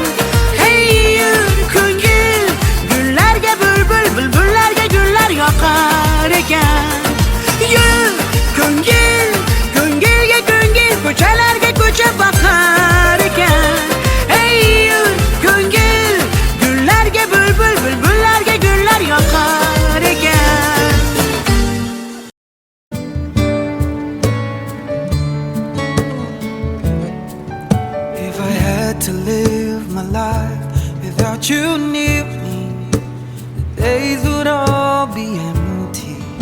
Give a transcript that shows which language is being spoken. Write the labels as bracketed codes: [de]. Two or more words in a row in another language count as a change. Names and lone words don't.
[uz] Hey yur ko'ngil, gullarga bulbul, bulbullarga gullar yoqar ekan. Yur ko'ngil, ko'ngilga ko'ngil, ko'chalarga ko'cha boqar ekan. Hey yur ko'ngil, gullarga bulbul, bulbullarga gullar yoqar ekan. [en] If I had to live my life without you near me, the days would all be empty.